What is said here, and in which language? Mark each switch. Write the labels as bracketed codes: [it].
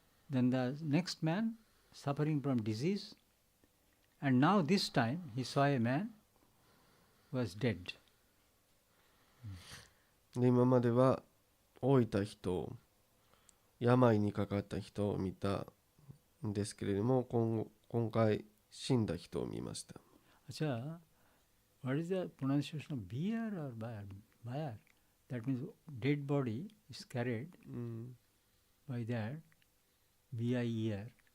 [en] Then the next man suffering from disease. And now this time he saw a man who was dead. [ja] で今までは老いた人、病にかかった人を見たんですけれども、今回死んだ人を見ました。 [hi] Achha, [en] what is the pronunciation of beer or bayar? Bayar. That means dead body is carried by that B-I-E-R.